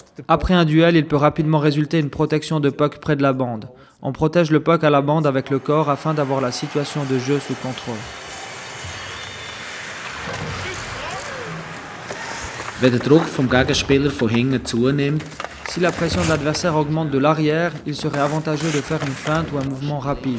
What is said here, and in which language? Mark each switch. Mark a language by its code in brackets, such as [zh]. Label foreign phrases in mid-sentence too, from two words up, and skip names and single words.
[fr] Après un duel, il peut rapidement résulter une protection de puck près de la bande. On protège le puck à la bande avec le corps afin d'avoir la situation de jeu sous contrôle. [de] Wenn der Druck vom Gegenspieler von hinten zunimmt, [fr] Si la pression de l'adversaire augmente de l'arrière, il serait avantageux de faire une feinte ou un mouvement rapide.